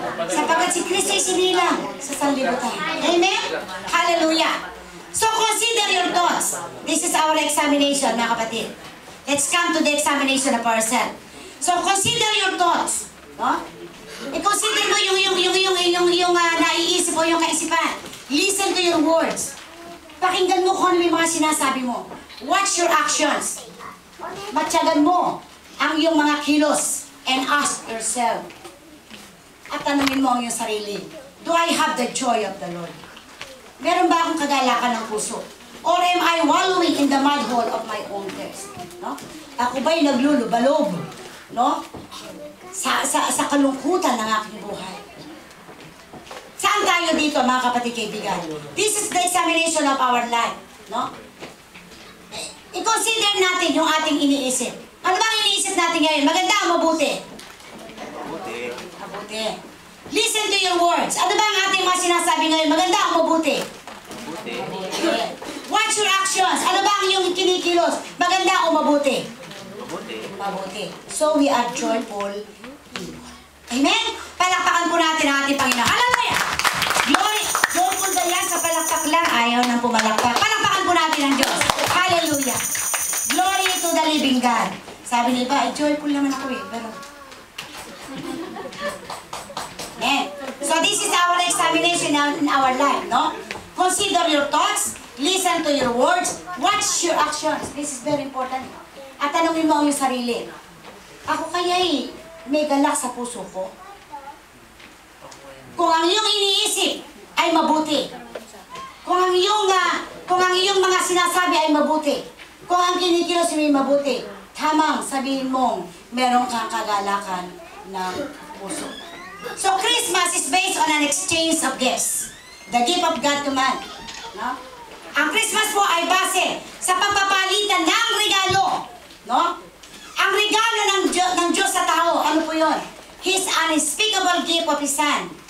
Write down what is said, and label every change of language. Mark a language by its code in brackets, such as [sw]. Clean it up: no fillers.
[tl] Sapagkat si Kristo ay sinilang sa sanlibutan. Amen? Hallelujah. [en] So consider your thoughts. This is our examination, [tl] mga kapatid. [en] Let's come to the examination of ourselves. So consider your thoughts. [tl] No? I-consider mo yung naiisip o yung kaisipan. [en] Listen to your words. [tl] Pakinggan mo kung ano yung mga sinasabi mo. [en] Watch your actions. [tl] Matyagan mo ang iyong mga kilos [en] and ask yourself. [tl] At tanungin mo ang iyong sarili. [en] Do I have the joy of the Lord? [tl] Meron ba akong kagalakan ng puso? [en] Or am I wallowing in the mud hole of my own thirst? [tl] No? Ako ba'y naglulubalob? No? Sa kalungkutan ng aking buhay. Saan tayo dito, mga kapatid kaibigan? [en] This is the examination of our life. [tl] No? I-consider natin yung ating iniisip. Ano bang iniisip natin ngayon? Maganda o mabuti? Mabuti. [en] Listen to your words. [tl] Ano ba ang ating mga sinasabi ngayon? Maganda o mabuti? Mabuti. [en] Watch your actions. [tl] Ano ba ang iyong kinikilos? Maganda o mabuti? Mabuti. [en] So we are joyful people. [tl] Amen? Palakpakan po natin ang ating Panginoon. Hallelujah! Glory! Joyful ba yan? Sa palakpak lang, ayaw nang pumalakpak. Palakpakan po natin ang Diyos. Hallelujah! [en] Glory to the living God. [tl] Sabi ni iba, joyful naman ako eh. Pero... Amen. [en] So this is our examination in our life, no? Consider your thoughts, listen to your words, watch your actions. This is very important. [tl] At tanungin mo ang iyong sarili. Ako kaya'y may galak sa puso ko? Kung ang iyong iniisip ay mabuti, kung ang iyong mga sinasabi ay mabuti, kung ang kinikilos ay mabuti, tamang sabihin mong meron kang kagalakan ng puso. [en] So Christmas is based on an exchange of gifts. The gift of God to man. No? [tl] Ang Christmas po ay base sa pagpapalitan ng regalo. No? Ang regalo ng Diyos sa tao, ano po yun? [en] His unspeakable gift of His Son.